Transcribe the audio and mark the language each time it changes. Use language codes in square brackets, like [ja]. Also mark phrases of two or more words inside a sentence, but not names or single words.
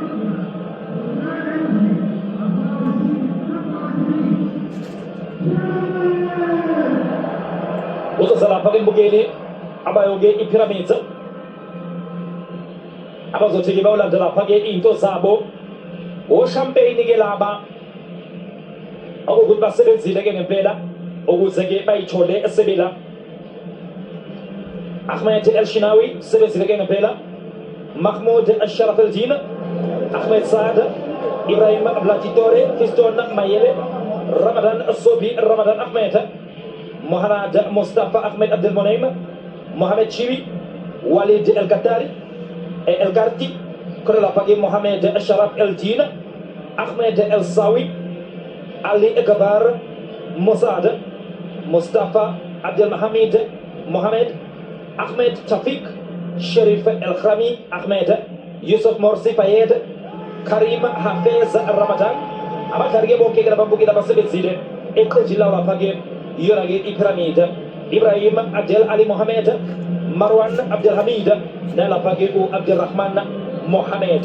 [zu] Uzoza lapha ke mbukeli abayoke iPyramids abazothi ke bawulanda lapha ke into zabo oshampeyini ke laba okuthi basebenzile ke ngempela ukuze ke bayithole esebela. Ahmed El-Shinawi sebenzile ke ngempela, Mahmoud Al-Sharaf El-Din, Ahmed Saad, Ibrahim Blatitore, Fiston Mayele, Ramadan Sobi, Ramadan Ahmed, Mohamed Mustafa Ahmed Abdel Monaim, Mohamed Chiwi, Walid El-Qattari, El-Garti, Korelapagi Mohamed Al-Sharaf El-Din, Ahmed El-Sawi, Ali Gabar, Mossad, Mustafa Abdel Mohamed, Mohamed Ahmed Tafik, Sharif El-Khami Ahmed, Yusuf Morsi Fayed, Karim Hafez Ramadan, abatarige boke grabambuki da basebenzile eqenjini lapha ke yona ke iPyramid. Ibrahim Adel Ali Mohamed, Marwan Abdel Hamid, nalapha ke uAbdel Rahman Mohamed.